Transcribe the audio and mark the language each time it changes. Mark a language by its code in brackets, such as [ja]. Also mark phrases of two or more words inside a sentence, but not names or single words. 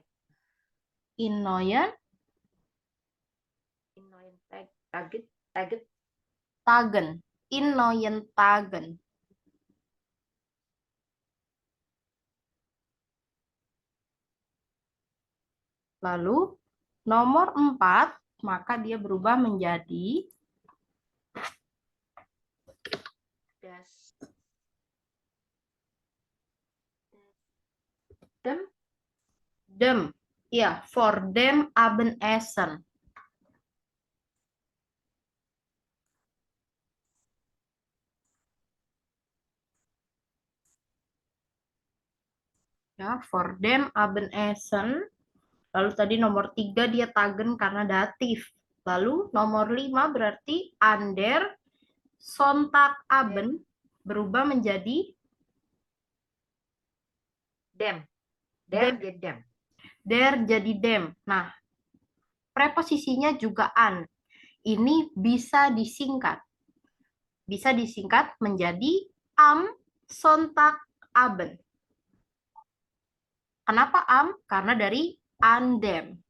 [de] in neuen In neuen Tag. Taget. Taget. Tagen. In neuen Tagen. [id] Lalu nomor 4, maka dia berubah menjadi [de] Das. Dem. dem. Ya, for dem Abendessen. Ya, for dem Abendessen. [id] Lalu tadi nomor 3 dia tagen karena datif. Lalu nomor 5 berarti [de] ander Sonntagabend [id] berubah menjadi [de] Dem. Der dem. [id] jadi dem. Der jadi dem. Nah, preposisinya juga an. Ini bisa disingkat. Bisa disingkat menjadi [de] am Sonntagabend. [id] Kenapa am? Karena dari andem.